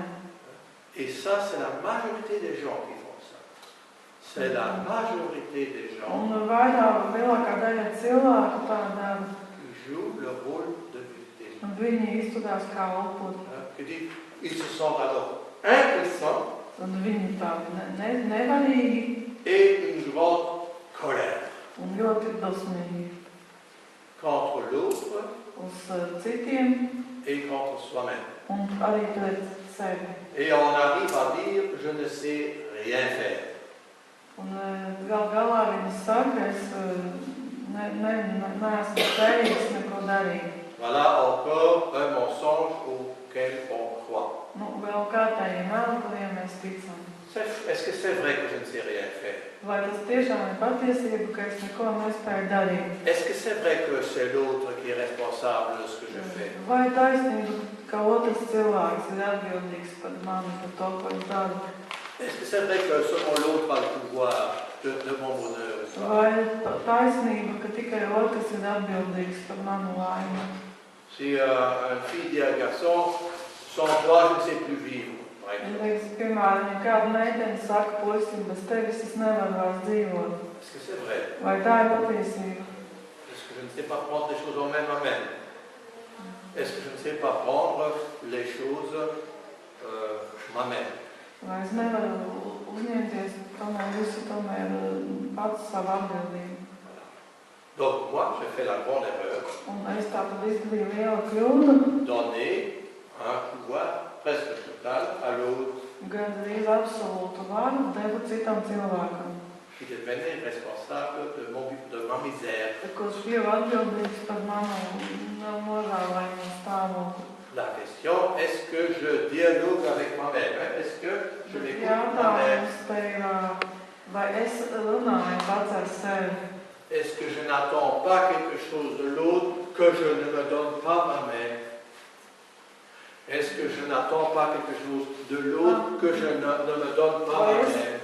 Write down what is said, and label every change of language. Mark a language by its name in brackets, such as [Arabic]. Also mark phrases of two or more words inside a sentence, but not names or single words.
[French] Et ça, c'est la majorité des gens qui font ça. C'est la majorité des gens [Latvian] Un lielākā daļa cilvēku tā dara, [French] qui jouent le rôle de victime. [Latvian] un viņi izturās kā upuri. [French] Qui dit, ils se sentent alors impuissants [Latvian] Un viņi tādi nevarīgi [French] et une grande colère [Latvian] un ļoti dosmīgi [French] contre l'autre [Latvian] uz citiem [French] et contre soi-même. [Latvian] un arī pret sevi. [French] Et on arrive à dire, je ne sais rien faire. [Latvian] Un gal galā viņi saka, es neesmu spējīgs neko darīt. [French] Voilà encore un mensonge auquel on croit. [Latvian] Vēl kārtējie meli, kuriem mēs ticam. [French] Est-ce que c'est vrai que je ne sais rien faire? [Latvian] Vai tas tiešām ir patiesība, ka es neko nespēju darīt? [French] Est-ce que c'est vrai que c'est l'autre qui est responsable de ce que je fais? [Latvian] Vai taisnība, ka otrs cilvēks ir atbildīgs par mani, par to, ko es daru? [French] Est-ce que c'est vrai que selon l'autre a le pouvoir de mon bonheur? [Latvian] Vai taisnība, ka tikai otrs ir atbildīgs par manu laimi? [French] Si une fille dit à un garçon, sans toi je ne sais plus vivre. [Latvian] Piemēram, ja kāda meitene saka puisim, bez tevis es nevaru vairs dzīvot. [French] Est-ce que c'est vrai? [Latvian] Vai tā ir patiesība? [French] Est-ce que je ne sais pas prendre les choses en main moi-même? Est-ce que je ne sais pas prendre les choses moi-même? [Latvian] Vai es nevaru uzņemties tomēr visu pats savu atbildību? [French] Donc moi, j'ai fait la grande erreur. [Latvian] Un es tātad izdarīju lielu kļūdu, [French] Donner un pouvoir presque total à l'autre [Latvian] gandrīz absolūtu varu devu citam cilvēkam, [French] qui devenait responsable de ma misère. [Latvian] kurš kļuva atbildīgs par manu nožēlojumu stāvokli. [French] La question, est-ce que je dialogue avec moi-même? Est-ce que je m'écoute moi-même? [Latvian] Jautājums te ir, vai es runāju pats ar sevi? [French] Est-ce que je n'attends pas quelque chose de l'autre que je ne me donne pas moi-même? Est-ce que je n'attends pas quelque chose de l'autre que je ne me donne pas moi-même?